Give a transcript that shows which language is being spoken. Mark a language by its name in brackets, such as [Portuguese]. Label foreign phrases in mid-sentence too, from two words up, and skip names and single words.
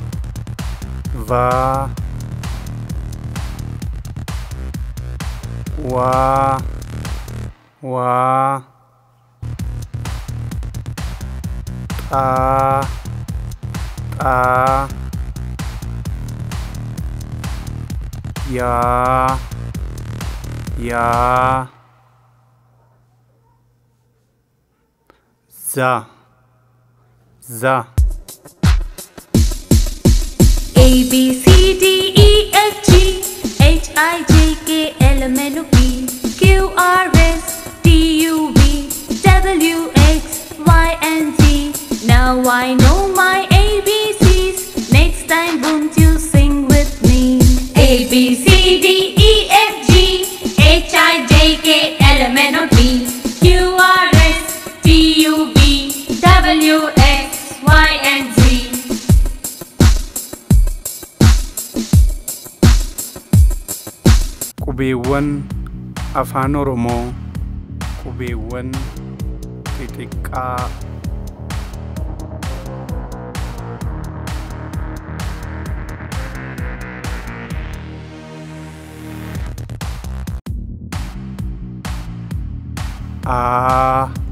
[English] Wa Ta Ya Za A B C D E F G H I J K L M N O P Q R S T U V W X Y and Z. Now I know my ABCs. Next time won't you sing with me? A B C D E F G H I J K L M N O P Q R S T U V W X Y and Z. [Oromo] Qubeewwan Afaan Oromoo qubeewwan xixiqqaa A